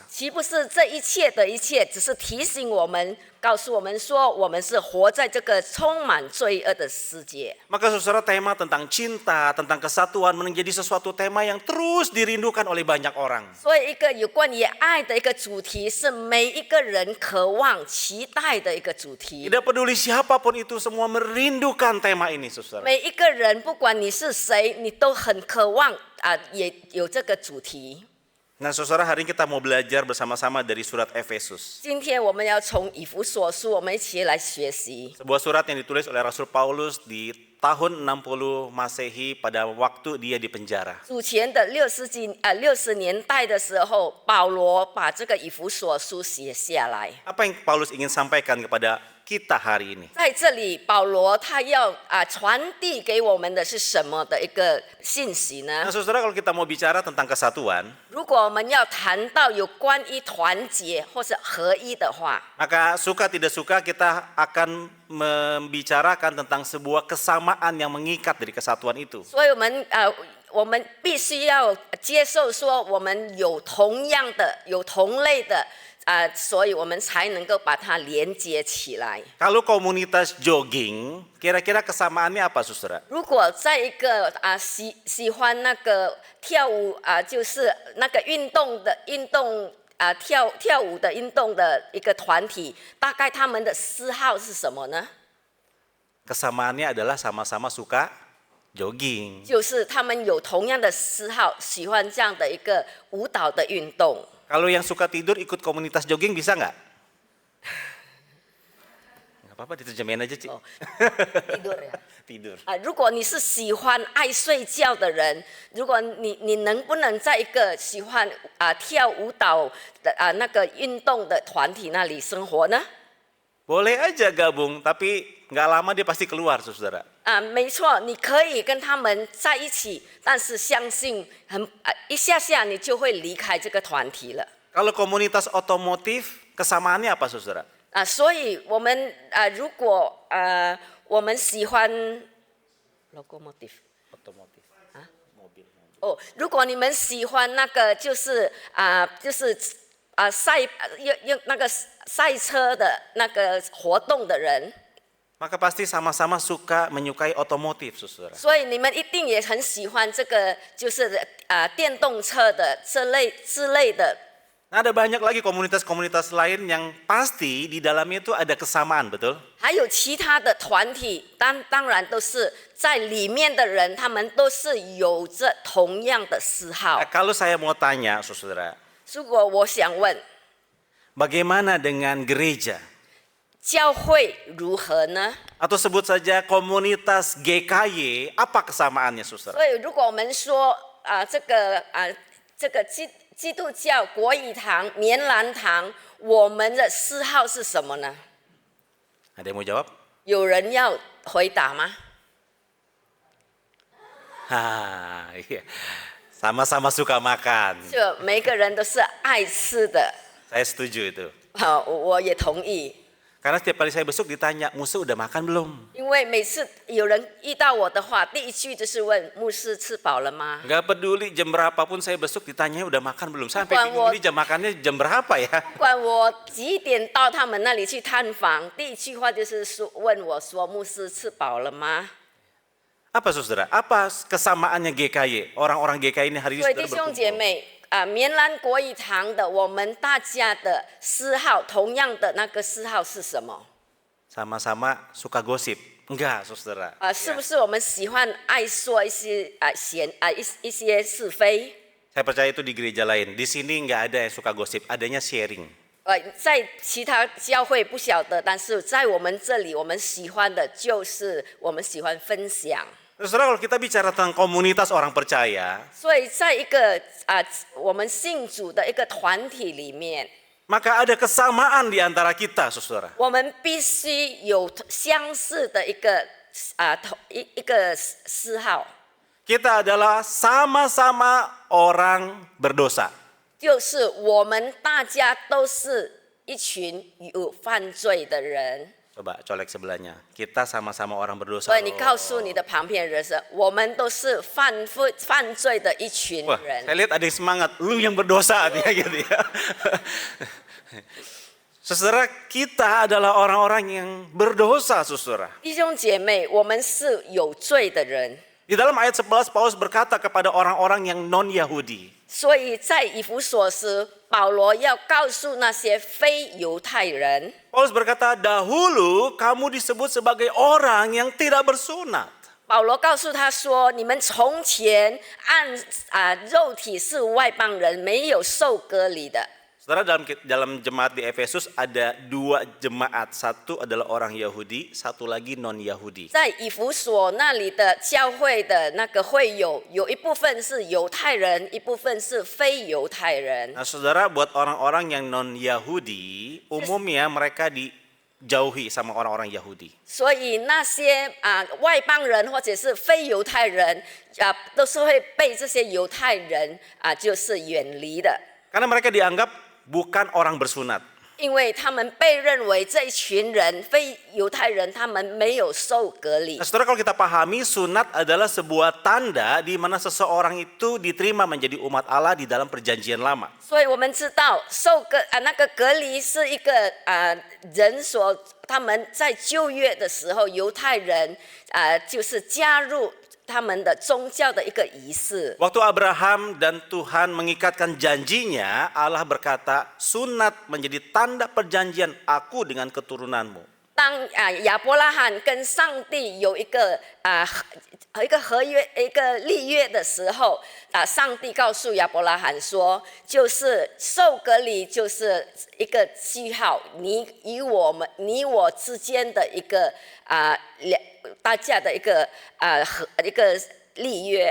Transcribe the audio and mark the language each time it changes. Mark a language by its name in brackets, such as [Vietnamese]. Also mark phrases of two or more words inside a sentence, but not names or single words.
[Chinese] 岂不是这一切的一切，只是提醒我们，告诉我们说，我们是活在这个充满罪恶的世界。 [Indonesian] Maka saudara, tema tentang cinta, tentang kesatuan menjadi sesuatu tema yang terus dirindukan oleh banyak orang. [Chinese] 所以，一个有关于爱的一个主题，是每一个人渴望、期待的一个主题。 [Indonesian] Tidak peduli siapapun itu, semua merindukan tema ini, saudara. [Chinese] 每一个人，不管你是谁，你都很渴望也有这个主题。 [Indonesian] Nah saudara, hari ini kita mau belajar bersama-sama dari surat Efesus. [Chinese] 今天我们要从以弗所书，我们一起来学习。 [Indonesian] Sebuah surat yang ditulis oleh Rasul Paulus di tahun 60 Masehi pada waktu dia di penjara. [Chinese] 主前的60年代的时候，保罗把这个以弗所书写下来。 [Indonesian] Apa yang Paulus ingin sampaikan kepada kita hari ini? [Chinese] 在这里，保罗他要传递给我们的是什么的一个信息呢 [Indonesian] Nah？ saudara, kalau kita mau bicara tentang kesatuan, [Chinese] 如果我们要谈到有关于团结或是合一的话， [Indonesian] maka suka tidak suka kita akan membicarakan tentang sebuah kesamaan yang mengikat dari kesatuan itu. [Chinese] 所以我们必须要接受说，我们有同样的、有同类的。所以我们才能够把它连接起来。 [Indonesian] Kalau komunitas jogging, kira-kira kesamaannya apa, saudara? [Chinese] 如果在一个喜欢那个跳舞就是那个运动跳舞的运动的一个团体，大概他们的嗜好是什么呢？ [Indonesian] Kesamaannya adalah sama-sama suka jogging. [Chinese] 就是他们有同样的嗜好，喜欢这样的一个舞蹈的运动。 [Indonesian] Kalau yang suka tidur ikut komunitas jogging bisa nggak? Nggak apa-apa, diterjemahin aja, Ci. tidur ya. Tidur. [Chinese] 如果你是喜欢爱睡觉的人，如果你能不能在一个喜欢跳舞蹈的那个运动的团体那里生活呢？ [Indonesian] Boleh aja gabung, tapi nggak lama dia pasti keluar, saudara. [Chinese] 没错，你可以跟他们在一起，但是相信一下下你就会离开这个团体了。 [Indonesian] Kalau komunitas otomotif, kesamaannya apa, saudara? [Chinese] 所以我们如果我们喜欢 locomotive [Indonesian] Otomotif. mobil. [Chinese] 如果你们喜欢那个就是那个赛车的那个活动的人。 [Indonesian] maka pasti sama-sama menyukai otomotif, saudara. [Chinese] 所以你们一定也很喜欢这个，就是电动车的之类的。 [Indonesian] Nah, ada banyak lagi komunitas-komunitas lain yang pasti di dalamnya itu ada kesamaan, betul? [Chinese] 还有其他的团体，当然都是在里面的人，他们都是有着同样的嗜好 [Indonesian] Nah,。kalau saya mau tanya, saudara, [Chinese] 如果我想问， [Indonesian] bagaimana dengan gereja? [Chinese] 教会如何呢？ [Indonesian] Atau sebut saja komunitas GKY, apa kesamaannya, saudara? [Chinese] 所以，如果我们说这个基督教国语堂、棉兰堂，我们的嗜好是什么呢？ [Indonesian] Ada yang mau jawab? [Chinese] 有人要回答吗？ [Indonesian] Iya. Sama-sama suka makan. [Chinese] 就每个人都是爱吃的， [Indonesian] Saya setuju itu. [Chinese] 我也同意。 [Indonesian] Karena setiap kali saya besuk ditanya, Musa udah makan belum? [Chinese] 因为每次有人遇到我的话，第一句就是问牧师吃饱了吗？ [Indonesian] Nggak peduli jam berapapun saya besuk ditanya udah makan belum. Sampai bingung ini jam makannya jam berapa ya? [Chinese] 不管我几点到他们那里去探访，第一句话就是问我说：“牧师吃饱了吗？” [Indonesian] Apa saudara? Apa kesamaannya GKY? Orang-orang GKY ini hari ini [Chinese] 所以 [Indonesian] saudara [Chinese] 弟兄姐 [Indonesian] berkumpul. [Chinese] 妹棉兰国语堂的我们大家的嗜好，同样的那个嗜好是什么？ [Indonesian] Sama-sama suka gosip. Enggak, saudara. [Chinese] 是不是我们喜欢爱说一些一些是非？ [Indonesian] Saya percaya itu di gereja lain. Di sini nggak ada yang suka gosip, adanya sharing. [Chinese] 在其他教会不晓得，但是在我们这里，我们喜欢的就是我们喜欢分享。 [Indonesian] Saudara, kalau kita bicara tentang komunitas orang percaya, [Chinese] 所以在一个我们信主的一个团体里面， [Indonesian] maka ada kesamaan di antara kita, saudara. [Chinese] 我们必须有相似的一个一个嗜好， [Indonesian] Kita adalah sama-sama orang berdosa. [Chinese] 就是我们大家都是一群有犯罪的人。 [Indonesian] Coba colek sebelahnya. Kita sama-sama orang berdosa. [Chinese] 所以你告诉你的旁边人说，我们都是犯罪的一群 [Indonesian] Wah, [Chinese] 人。 [Indonesian] saya lihat ada yang semangat. Lu yang berdosa nih gitu ya. Saudara, kita adalah orang-orang yang berdosa, saudara. [Chinese] 弟兄姐妹，我们是有罪的人。 [Indonesian] Di dalam ayat 11 Paulus berkata kepada orang-orang yang non-Yahudi. [Chinese] 所以在以弗所时，保罗要告诉那些非犹太人， [Indonesian] Paulus berkata, dahulu kamu disebut sebagai orang yang tidak bersunat. [Chinese] 保罗告诉他说：“你们从前按肉体是外邦人，没有受割礼的。” [Indonesian] Saudara, dalam jemaat di Efesus ada 2 jemaat. Satu adalah orang Yahudi, satu lagi non-Yahudi. [Chinese] 在以弗所那里的教会的那个会友，有一部分是犹太人，一部分是非犹太人。 [Indonesian] Nah, saudara, buat orang-orang yang non-Yahudi, umumnya mereka dijauhi sama orang-orang Yahudi. [Chinese] 所以那些外邦人或者是非犹太人都是会被这些犹太人就是远离的。 [Indonesian] Karena mereka dianggap bukan orang bersunat. [Chinese] 因为他们被认为这一群人非犹太人，他们没有受割礼 [Indonesian] Nah,。saudara, kalau kita pahami sunat adalah sebuah tanda di mana seseorang itu diterima menjadi umat Allah di dalam perjanjian lama. [Chinese] 所以我们知道那个隔离是一个人所他们在旧约的时候，犹太人就是加入他们的宗教的一个仪式。 [Indonesian] Waktu Abraham dan Tuhan mengikatkan janjinya, Allah berkata, sunat menjadi tanda perjanjian aku dengan keturunanmu. [Chinese] 当亚伯拉罕跟上帝有一个合约、一个立约的时候，上帝告诉亚伯拉罕说，就是受割礼就是一个记号，你我之间的一个大家的一个立约。